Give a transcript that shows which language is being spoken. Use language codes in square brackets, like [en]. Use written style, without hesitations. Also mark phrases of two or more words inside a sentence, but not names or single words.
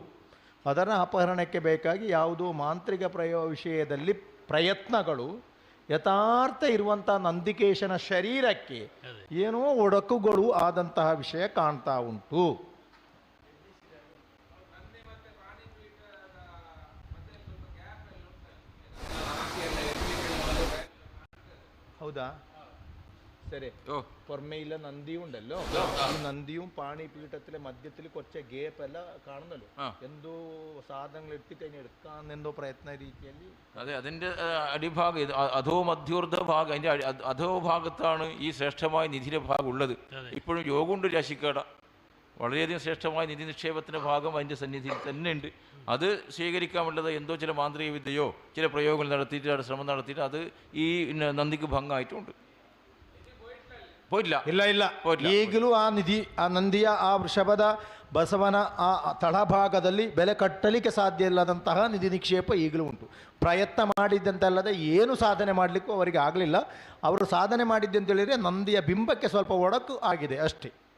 [kn] ಅದರ ಅಪಹರಣಕ್ಕೆ ಬೇಕಾಗಿ ಯಾವುದೋ ಮಾಂತ್ರಿಕ ವಿಷಯದಲ್ಲಿ ಪ್ರಯತ್ನಗಳು ಯಥಾರ್ಥ ಇರುವಂಥ ನಂದಿಕೇಶನ ಶರೀರಕ್ಕೆ ಏನೋ ಒಡಕುಗಳು ಆದಂತಹ ವಿಷಯ ಕಾಣ್ತಾ ಉಂಟು. ಹೌದಾ? ಸರಿ. [ml] പൊറമേയില്ല നന്ദി ഉണ്ടല്ലോ, ഈ നന്ദിയും പാണിപീഠത്തിലെ മധ്യത്തിൽ കുറച്ച് ഗ്യാപ്പ് ಎಲ್ಲ കാണുന്നല്ലോ, എന്തോ സാധനങ്ങൾ എടുക്കാന്നെന്തോ പ്രയത്ന രീതിಯಲ್ಲಿ. അതെ, അതിൻ്റെ അടിഭാഗം ഇത് അധോ മധ്യോർദ്ധ ഭാഗം, അതിൻ്റെ അധോ ഭാഗത്താണ് ഈ ശ്രേഷ്ഠമായ നിധിയുടെ ഭാഗം ഉള്ളത്. ഇപ്പോഴും യോഗമുണ്ട് രാശിക്കാട, വളരെയധികം ശ്രേഷ്ഠമായ നിധി നിക്ഷേപത്തിൻ്റെ ഭാഗം അതിൻ്റെ സന്നിധിയിൽ തന്നെ ഉണ്ട്. അത് സ്വീകരിക്കാനുള്ളത് എന്തോ ചില മാന്ത്രിക വിദ്യയോ ചില പ്രയോഗങ്ങൾ നടത്തിയിട്ട് ശ്രമം നടത്തിയിട്ട് അത് ഈ നന്ദിക്ക് ഭംഗമായിട്ടുണ്ട്. [kn] ಇಲ್ಲ ಈಗಲೂ ಆ ನಂದಿಯ ಆ ವೃಷಭದ ಬಸವನ ಆ ತಳಭಾಗದಲ್ಲಿ ಬೆಲೆ ಕಟ್ಟಲಿಕ್ಕೆ ಸಾಧ್ಯ ಇಲ್ಲದಂತಹ ನಿಧಿ ನಿಕ್ಷೇಪ ಈಗಲೂ ಉಂಟು. ಪ್ರಯತ್ನ ಮಾಡಿದ್ದಂತಲ್ಲದೆ ಏನು ಸಾಧನೆ ಮಾಡಲಿಕ್ಕೂ ಅವರಿಗೆ ಆಗಲಿಲ್ಲ. ಅವರು ಸಾಧನೆ ಮಾಡಿದ್ದಂತ ಹೇಳಿದರೆ ನಂದಿಯ ಬಿಂಬಕ್ಕೆ ಸ್ವಲ್ಪ ಒಡಕು ಆಗಿದೆ ಅಷ್ಟೇ.